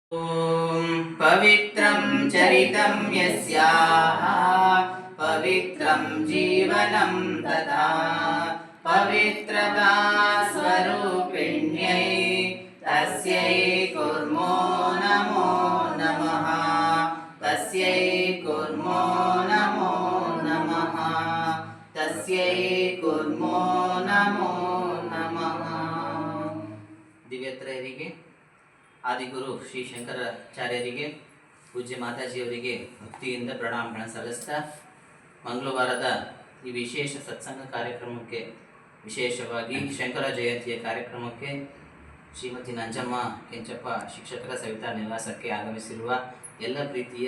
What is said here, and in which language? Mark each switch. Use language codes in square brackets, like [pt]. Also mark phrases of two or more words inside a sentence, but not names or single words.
[sa] पवित्रं चरितं यस्याः पवित्रं जीवनं तथा पवित्रता स्वरूपिण्यै तस्यै कुर्मो नमो नमः तस्यै कुर्मो नमो नमः तस्यै कुर्मो नमो नमः [kn] ದಿವ್ಯತ್ರಯರಿಗೆ ಆದಿಗುರು ಶ್ರೀ ಶಂಕರಾಚಾರ್ಯರಿಗೆ ಪೂಜ್ಯ ಮಾತಾಜಿಯವರಿಗೆ ಭಕ್ತಿಯಿಂದ ಪ್ರಣಾಮಗಳನ್ನು ಸಲ್ಲಿಸ್ತಾ ಮಂಗಳವಾರದ ಈ ವಿಶೇಷ ಸತ್ಸಂಗ ಕಾರ್ಯಕ್ರಮಕ್ಕೆ, ವಿಶೇಷವಾಗಿ ಶಂಕರ ಜಯಂತಿಯ ಕಾರ್ಯಕ್ರಮಕ್ಕೆ ಶ್ರೀಮತಿ ನಂಜಮ್ಮ ಕೆಂಚಪ್ಪ ಶಿಕ್ಷಕರ ಸವಿತಾ ನಿವಾಸಕ್ಕೆ ಆಗಮಿಸಿರುವ ಎಲ್ಲ ಪ್ರೀತಿಯ